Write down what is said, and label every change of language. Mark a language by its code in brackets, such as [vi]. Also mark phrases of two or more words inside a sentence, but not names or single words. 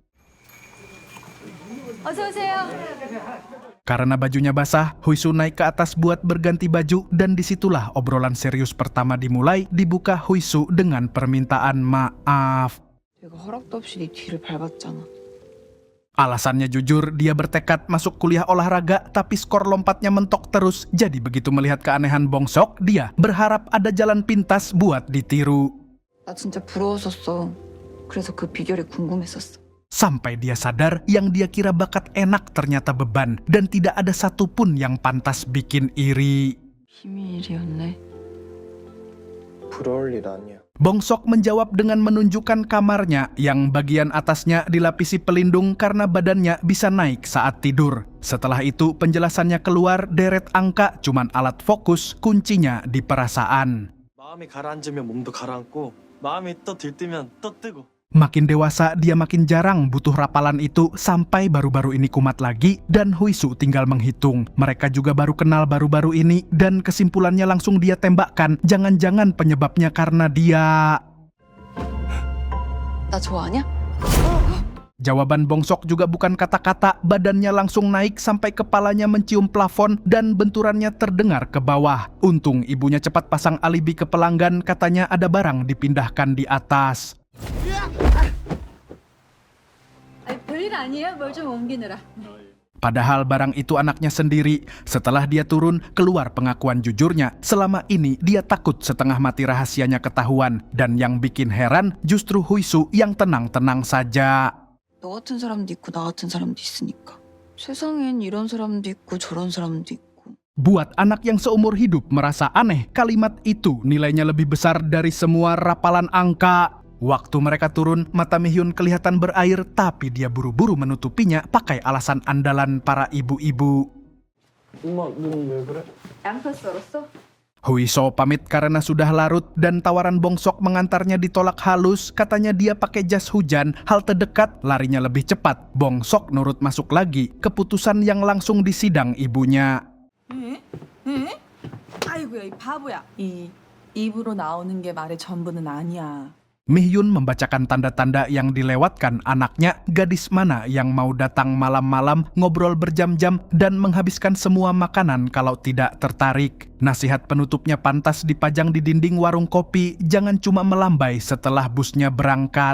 [id] Karena bajunya basah, Huisu naik ke atas buat berganti baju dan disitulah obrolan serius pertama dimulai, dibuka Huisu dengan permintaan maaf. Alasannya jujur, dia bertekad masuk kuliah olahraga tapi skor lompatnya mentok terus, jadi begitu melihat keanehan Bongsok, dia berharap ada jalan pintas buat ditiru. [ko] 나 진짜 부러웠었어. 그래서 그 비결이 궁금했었어. [id] Sampai dia sadar yang dia kira bakat enak ternyata beban dan tidak ada satupun yang pantas bikin iri. [ko] 비밀이었네. 부러울 일 아니야. [id] Bongsok menjawab dengan menunjukkan kamarnya yang bagian atasnya dilapisi pelindung karena badannya bisa naik saat tidur. Setelah itu penjelasannya keluar, deret angka cuman alat fokus, kuncinya di perasaan. [ko] 마음이 가라앉으면 몸도 가라앉고 마음이 또 들뜨면 또 뜨고. [id] Makin dewasa, dia makin jarang butuh rapalan itu sampai baru-baru ini kumat lagi dan Huisu tinggal menghitung. Mereka juga baru kenal baru-baru ini dan kesimpulannya langsung dia tembakkan. Jangan-jangan penyebabnya karena dia... [ko] 나 좋아하냐? [id] Jawaban Bongsok juga bukan kata-kata, badannya langsung naik sampai kepalanya mencium plafon dan benturannya terdengar ke bawah. Untung ibunya cepat pasang alibi ke pelanggan, katanya ada barang dipindahkan di atas. [ko] 별일 아니에요. 뭘 좀 옮기느라. [id] Padahal barang itu anaknya sendiri. Setelah dia turun, keluar pengakuan jujurnya. Selama ini dia takut setengah mati rahasianya ketahuan. Dan yang bikin heran justru Huisu yang tenang-tenang saja. [ko] 너 같은 사람도 있고 나 같은 사람도 있으니까. 세상엔 이런 사람도 있고 저런 사람도 있고. [id] Buat anak yang seumur hidup merasa aneh, kalimat itu nilainya lebih besar dari semua rapalan angka. Waktu mereka turun, mata Mihyun kelihatan berair, tapi dia buru-buru menutupinya pakai alasan andalan para ibu-ibu. [ko] 엄마 눈 왜 그래? 양파 썰었어? [id] Huiso pamit karena sudah larut dan tawaran Bongsok mengantarnya ditolak halus. Katanya dia pakai jas hujan, hal terdekat larinya lebih cepat. Bongsok nurut masuk lagi, keputusan yang langsung disidang ibunya. [ko] 아이고야 이 바보야. 이 입으로 나오는 게 말의 전부는 아니야. [id] Mihyun membacakan tanda-tanda yang dilewatkan anaknya, gadis mana yang mau datang malam-malam, ngobrol berjam-jam, dan menghabiskan semua makanan kalau tidak tertarik. Nasihat penutupnya pantas dipajang di dinding warung kopi, jangan cuma melambai setelah busnya berangkat.